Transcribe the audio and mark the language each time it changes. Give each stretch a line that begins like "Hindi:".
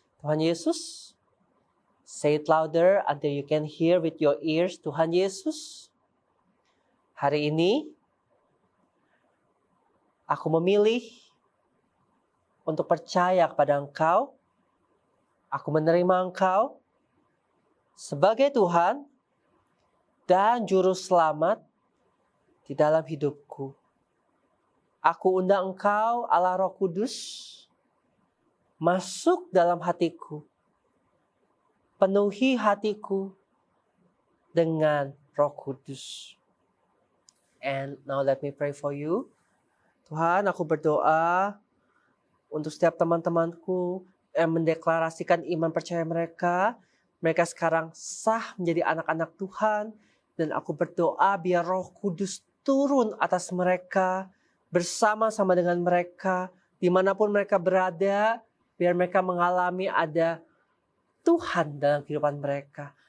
English: Tuhan Yesus, say it louder until you can hear with your ears.
Indonesian: Tuhan Yesus, hari ini aku memilih untuk percaya kepada Engkau. Aku menerima Engkau sebagai Tuhan dan Juru Selamat di dalam hidupku. Aku undang Engkau, Allah Roh Kudus, masuk dalam hatiku. Penuhi hatiku dengan Roh Kudus.
English: And now let me pray for you.
Indonesian: Tuhan, aku berdoa untuk setiap teman-temanku yang mendeklarasikan iman percaya mereka. Mereka sekarang sah menjadi anak-anak Tuhan. Dan aku berdoa biar Roh Kudus turun atas mereka, bersama-sama dengan mereka, dimanapun mereka berada, biar mereka mengalami ada Tuhan dalam kehidupan mereka.